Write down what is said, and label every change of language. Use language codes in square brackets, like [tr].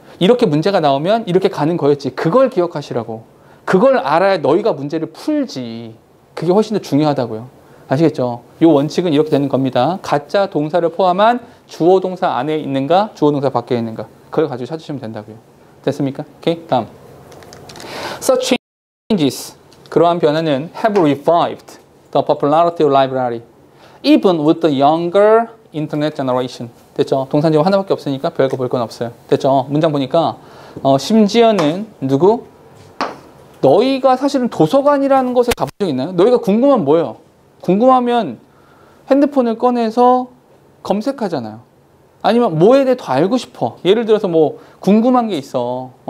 [ko] 이렇게 문제가 나오면 이렇게 가는 거였지. 그걸 기억하시라고. 그걸 알아야 너희가 문제를 풀지. 그게 훨씬 더 중요하다고요. 아시겠죠? 이 원칙은 이렇게 되는 겁니다. 가짜 동사를 포함한 주어 동사 안에 있는가, 주어 동사 밖에 있는가. 그걸 가지고 찾으시면 된다고요. 됐습니까? 오케이, 다음. [en] Such changes. [ko] 그러한 변화는 [en] have revived the popularity of library even with the younger internet generation. [ko] 됐죠? 동사제목 하나밖에 없으니까 별거 볼 건 없어요. 됐죠? 문장 보니까 심지어는 누구? 너희가 사실은 도서관이라는 곳에 가본 적 있나요? 너희가 궁금하면 뭐예요? 궁금하면 핸드폰을 꺼내서 검색하잖아요. 아니면 뭐에 대해 더 알고 싶어. 예를 들어서 뭐 궁금한 게 있어.